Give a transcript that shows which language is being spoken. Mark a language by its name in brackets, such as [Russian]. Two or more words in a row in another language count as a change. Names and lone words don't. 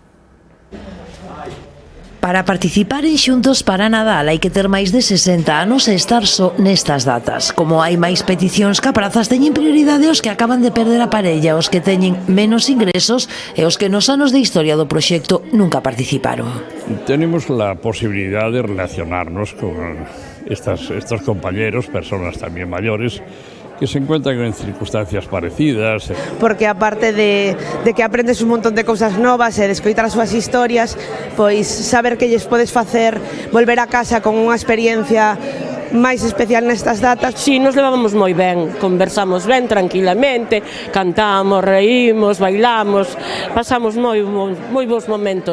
[Galician] Para participar en Xuntos para Nadal hai que ter máis de 60 anos e estar só nestas datas. Como hai máis peticións que a prazas, teñen prioridade os que acaban de perder a parella, os que teñen menos ingresos e os que nos anos de historia do proxecto nunca participaron. [Spanish] Tenemos la posibilidad de relacionarnos con estos compañeros, personas también mayores, que se encuentran en circunstancias parecidas. [Galician] Porque aparte de que aprendes un montón de cousas novas e de escoitar as súas historias, pois saber que lles podes facer volver a casa con unha experiencia máis especial nestas datas. Si, nos levamos moi ben, conversamos ben tranquilamente, cantamos, reímos, bailamos, pasamos moi bons momentos.